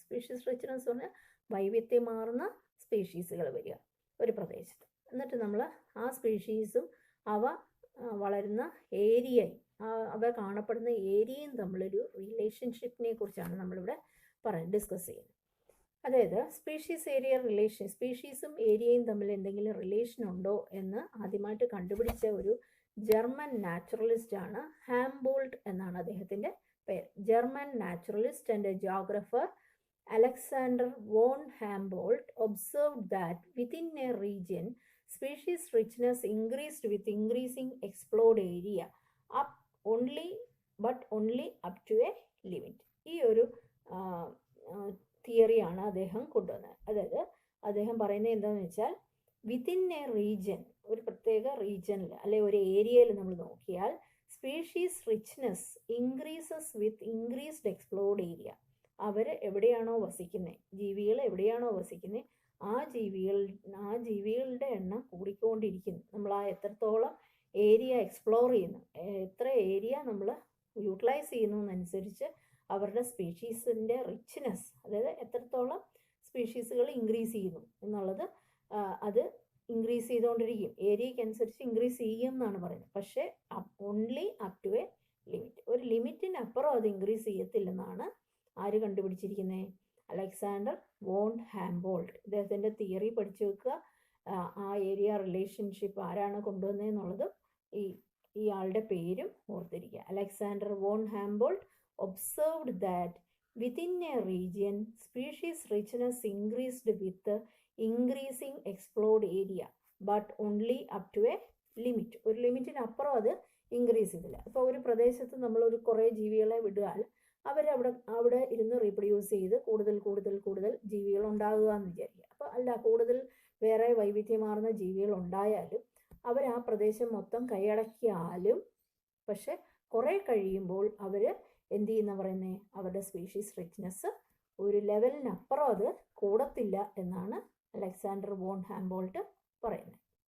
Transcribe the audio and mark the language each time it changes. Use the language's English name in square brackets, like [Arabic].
[Malayalam] Species richness പറഞ്ഞാൽ വൈവിധ്യമാർന്ന സ്പീഷീസുകൾ വരിക ഒരു പ്രദേശത്ത്, എന്നിട്ട് നമ്മൾ ആ സ്പീഷീസും അവ വളരുന്ന ഏരിയയും അവ കാണപ്പെടുന്ന ഏരിയയും തമ്മിലൊരു റിലേഷൻഷിപ്പിനെ കുറിച്ചാണ് നമ്മളിവിടെ ഡിസ്കസ് ചെയ്യുന്നത്. അതായത് സ്പീഷീസ് ഏരിയ റിലേഷൻ, സ്പീഷീസും ഏരിയയും തമ്മിൽ എന്തെങ്കിലും റിലേഷൻ ഉണ്ടോ എന്ന് ആദ്യമായിട്ട് കണ്ടുപിടിച്ച ഒരു ജർമ്മൻ നാച്ചുറലിസ്റ്റ് ആണ് ഹാംബോൾട്ട് എന്നാണ് അദ്ദേഹത്തിൻ്റെ പേര്. [English] German naturalist and geographer Alexander von Humboldt observed that within a region, species richness increased with increasing explored area, only up to a limit. [Malayalam] ഈ ഒരു തിയറിയാണ് അദ്ദേഹം കൊണ്ടുവന്നത്. അതായത് അദ്ദേഹം പറയുന്നത് എന്താണെന്ന് വെച്ചാൽ [English] within a region, [Malayalam] ഒരു പ്രത്യേക റീജിയനിൽ അല്ലെ ഒരു ഏരിയയിൽ നമ്മൾ നോക്കിയാൽ [English] Species richness increases with increased explored area. [Malayalam] അവർ എവിടെയാണോ വസിക്കുന്നത്, ജീവികൾ എവിടെയാണോ വസിക്കുന്നത്, ആ ജീവികളുടെ എണ്ണം കൂടിക്കൊണ്ടിരിക്കുന്നു. നമ്മൾ ആ എത്രത്തോളം ഏരിയ എക്സ്പ്ലോർ ചെയ്യുന്നു, എത്ര ഏരിയ നമ്മൾ യൂട്ടിലൈസ് ചെയ്യുന്നതനുസരിച്ച് അവരുടെ സ്പീഷീസിൻ്റെ റിച്ച്നെസ്, അതായത് എത്രത്തോളം സ്പീഷീസുകൾ ഇൻക്രീസ് ചെയ്യുന്നു എന്നുള്ളത് അത് ഇൻക്രീസ് ചെയ്തുകൊണ്ടിരിക്കും. ഏരിയയ്ക്ക് അനുസരിച്ച് ഇൻക്രീസ് ചെയ്യും എന്നാണ് പറയുന്നത്. പക്ഷേ [English] only up to a limit, [Malayalam] ഒരു ലിമിറ്റിനപ്പുറം അത് ഇൻക്രീസ് ചെയ്യത്തില്ലെന്നാണ് ആര് കണ്ടുപിടിച്ചിരിക്കുന്നത്? Alexander von ഹാംബോൾട്ട്. ഇദ്ദേഹത്തിൻ്റെ തിയറി പഠിച്ചു വെക്കുക. ആ ഏരിയ റിലേഷൻഷിപ്പ് ആരാണ് കൊണ്ടുവന്നതെന്നുള്ളതും ഈ ആളുടെ പേരും ഓർത്തിരിക്കുക. [English] Alexander von Humboldt observed that within a region species richness increased with increasing explored area but only up to a limit. [Malayalam] ഒരു ലിമിറ്റിനപ്പുറം അത് ഇൻക്രീസ് ചെയ്തില്ല. അപ്പോൾ ഒരു പ്രദേശത്ത് നമ്മൾ ഒരു കുറേ ജീവികളെ വിടാൽ അവിടെ ഇരുന്ന് റീപ്രൊഡ്യൂസ് ചെയ്ത് കൂടുതൽ ജീവികൾ ഉണ്ടാകുക എന്ന് വിചാരിക്കുക. അപ്പോൾ അല്ല, കൂടുതൽ വേറെ വൈവിധ്യമാർന്ന ജീവികൾ ഉണ്ടായാലും അവർ ആ പ്രദേശം മൊത്തം കൈയടക്കിയാലും പക്ഷെ കുറേ കഴിയുമ്പോൾ അവർ എന്ത് ചെയ്യുന്ന പറയുന്നത്, അവരുടെ സ്പീഷീസ് റിച്ച്നെസ് ഒരു ലെവലിനപ്പുറം അത് കൂടത്തില്ല എന്നാണ് അലക്സാണ്ടർ വോൺ ഹാംബോൾട്ട് പറയുന്നത്.